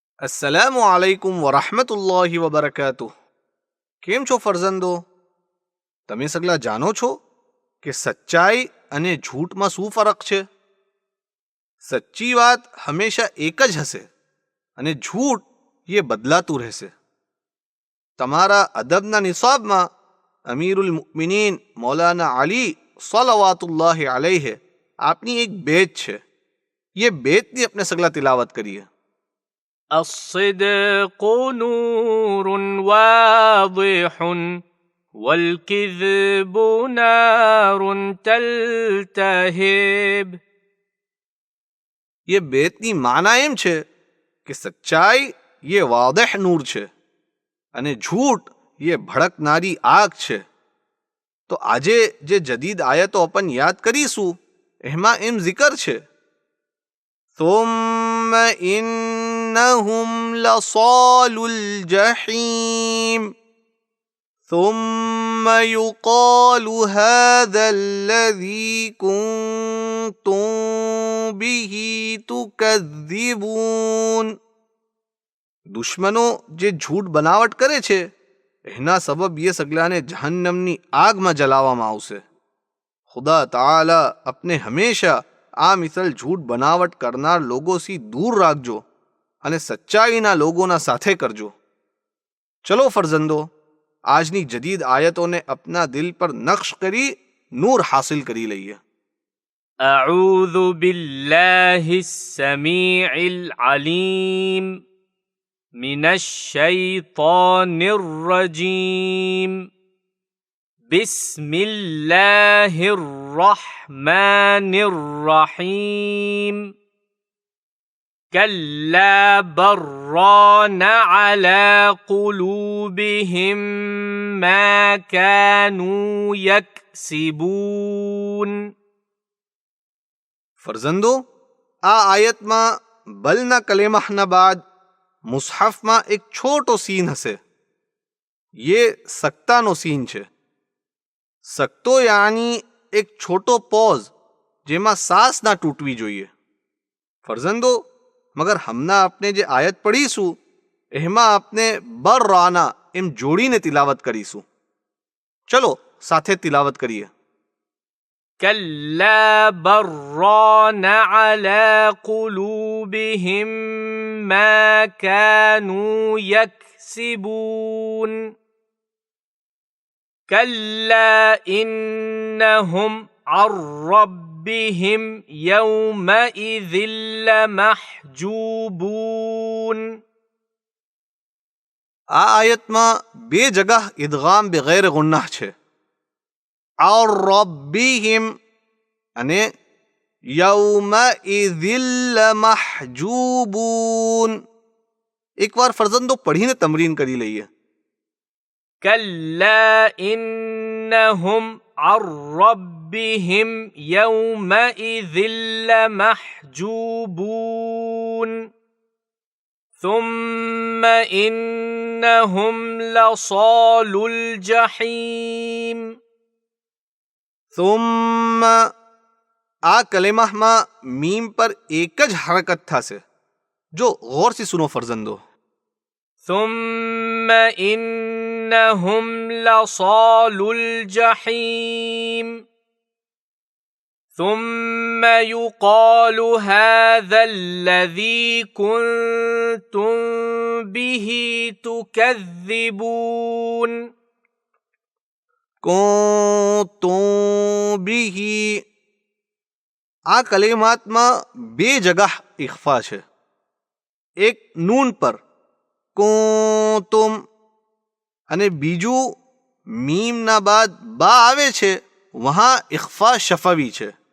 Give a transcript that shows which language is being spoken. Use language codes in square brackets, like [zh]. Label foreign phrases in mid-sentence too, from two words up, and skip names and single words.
[ar] السلام عليكم ورحمة الله وبركاته. [gu] કેમ છો ફરઝંદો? તમે સગલા જાણો છો કે સચ્ચાઈ અને ઝૂઠમાં શું ફરક છે? સચ્ચી વાત હંમેશા એક જ હશે અને ઝૂઠ એ બદલાતું રહેશે. તમારા અદબના નિસાબમાં અમીરુલ મુમિનીન મૌલાના અલી સલવાતુલ્લાહ અલૈહ આપની એક બેત છે. યે બેતની અપને સગલા તિલાવત કરિએ. [ar] الصدق نور واضح والكذب نار تلتهب. [gu] ये बेतनी माना एम છે કે સચ્ચાઈ ये વાદેહ નૂર છે અને ઝૂઠ ये ભડકનારી આગ છે. તો આજે જે જદીદ આયતો अपन યાદ કરીશું એમાં એમ zikr છે [ar] ثم إنهم لصالو الجحيم ثم يقال هذا الذي كنتم به تكذبون. [gu] દુશ્મનો જે ઝૂઠ બનાવટ કરે છે એના સબબ ये સગલાને જહન્નમની આગમાં જલાવવામાં આવશે. ખુદા તાલા अपने હંમેશા આ મિસલ ઝૂઠ બનાવટ કરનાર લોગોથી દૂર રાખજો અને સચ્ચાઈના લોગોના સાથે કરજો. ચલો ફરજંદો, આજની જદીદ આયતોને અપના દિલ પર નક્શ કરી નૂર હાસિલ કરી લઈએ. [ar] أعوذ بالله السميع العليم من الشيطان الرجيم. بسم الله الرحمن الرحيم. كلا بران على قلوبهم ما كانوا يكسبون. [gu] ફરજંદો, આ આયતમાં બલના કલેમાહના બાદ મુસહફમાં એક છોટો સીન હશે. ये સક્તાનો સીન છે. સક્તો યાની એક છોટો પોઝ જેમાં સાસ ના તૂટવી જોઈએ. ફરજંદો, મગર હમણાં આપણે જે આયત પઢીશું એમાં આપણે બર રાના એમ જોડીને તિલાવત કરીશું. ચલો સાથે તિલાવત કરીએ. [ar] كلا بران على قلوبهم ما كانوا يكسبون. كلا إنهم عن ربهم يومئذ لمحجوبون. [gu] આ આયતમાં બે જગહ ઇદગામ બગૈર ગુન્નાહ છે. और रब्बिहिम અને [ar] يومئذ لمحجوبون. [gu] એકવાર ફરજંદો પઢીને તમરીન કરી લઈએ. [ar] كلا إنهم عن ربهم يومئذ لمحجوبون. ثم إنهم لصالو الجحيم. [gu] ثم આ કલેમાહમાં મીમ પર એક જ હરકત થશે. જો ગૌરથી સુનો ફરજંદો. [ar] ثم إنهم لصالو الجحيم. ثم يقال هذا الذي كنتم به تكذبون. كنتم به [gu] આ કલેમાતમાં બે જગહ ઇખ્ફા છે. એક નૂન પર કુંતુમ અને બીજું મીમના બાદ બા આવે છે વહાં ઇખ્ફા શફવી છે.